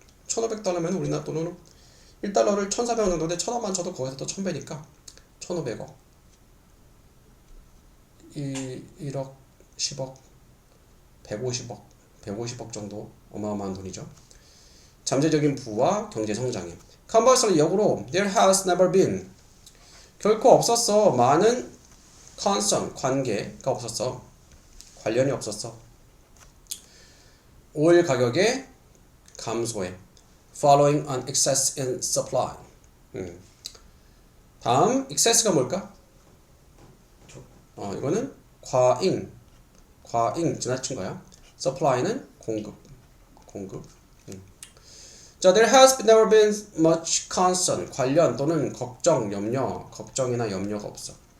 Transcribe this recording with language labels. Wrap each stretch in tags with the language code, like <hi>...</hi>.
<ko>1500달러면 우리나라 돈으로 1달러를 1400원 정도인데 1000원만 쳐도 거기서 또 1000배니까 1500억 1억 10억 150억 정도 어마어마한 돈이죠. 잠재적인 부와 경제 성장에 conversely 역으로 there has never been 결코 없었어. 많은 concern 관계가 없었어. 관련이 없었어.</ko> <en>오일 가격의 감소에 following an excess in supply.</en> <ko>다음 excess가 뭘까? 이거는 과잉 지나친 거야. supply는 공급. 자, there has never been much concern 관련 또는 걱정이나 염려가 없어.</ko>